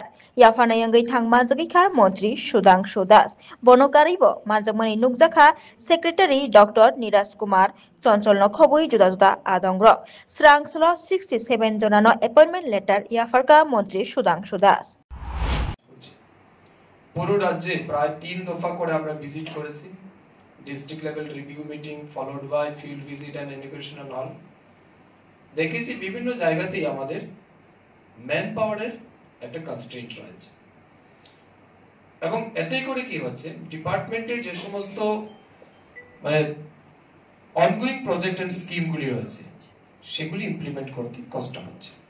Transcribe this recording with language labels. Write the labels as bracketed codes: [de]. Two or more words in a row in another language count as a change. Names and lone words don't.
[trp] Yafana yangai thang manjakha Montri Sudhanshu Das. Bonokaribo manjakmani nukjakha Secretary Dr. Niraj Kumar Choncholno khobui juda juda adongro. Srangslo 67 jonano [en] appointment letter [trp] yafarka Montri Sudhanshu Das. [bn] পুরো রাজ্যে প্রায় 3 দফা করে আমরা ভিজিট করেছি [en] district level review meeting followed by field visit and incuration and all [bn] দেখেছি বিভিন্ন জায়গাতেই আমাদের [en] man power [bn] একটা কনস্ট্রেন্ট রয়েছে এবং এতে করে কি হচ্ছে ডিপার্টমেন্টের যে সমস্ত মানে [en] ongoing project and schemes [bn] রয়েছে সেগুলি ইমপ্লিমেন্ট করতে কষ্ট হচ্ছে